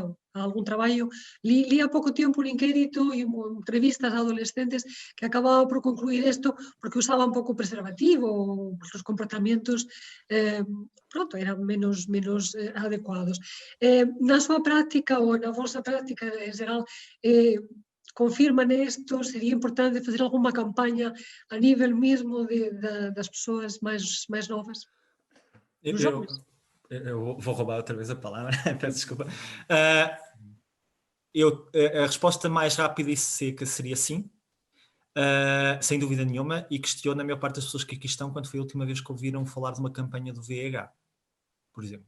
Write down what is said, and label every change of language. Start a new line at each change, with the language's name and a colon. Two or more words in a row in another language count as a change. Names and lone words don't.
Galician: Há algún traballo, li há pouco tempo un inquérito e entrevistas a adolescentes que acababa por concluir isto porque usaban pouco preservativo ou os comportamentos pronto, eran menos adecuados. Na súa práctica ou na vosa práctica en geral, confirman isto? Sería importante
Portuguese: fazer alguma
Galician: campaña a nível mesmo das persoas máis novas?
Portuguese: Dos jovens? Eu vou roubar outra vez a palavra, peço desculpa. A resposta mais rápida e seca seria sim, sem dúvida nenhuma, e questiono a maior parte das pessoas que aqui estão quando foi a última vez que ouviram falar de uma campanha do VIH, por exemplo.